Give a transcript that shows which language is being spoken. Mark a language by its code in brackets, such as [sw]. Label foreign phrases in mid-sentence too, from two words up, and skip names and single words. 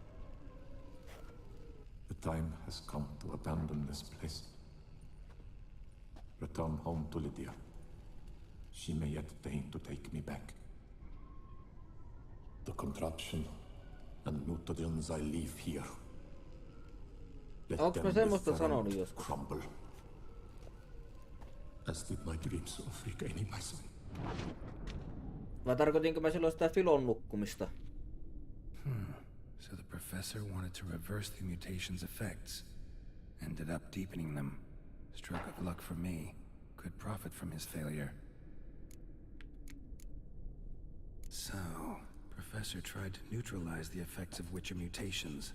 [en] The time has come to abandon this place. Return home to Lydia. She may yet deign to take me back. The contraption and mutagens I leave here. [fi] Onks mä semmoista sanonut joskus? [en] Crumble. As did my dreams of regaining my son. [fi] Vai tarkoitinko mä silloin sitä Filon nukkumista? [en] So the professor wanted to reverse the mutation's effects. Ended up deepening them. Stroke of luck for me. Could profit from his failure. So, Professor tried to neutralize the effects of Witcher mutations.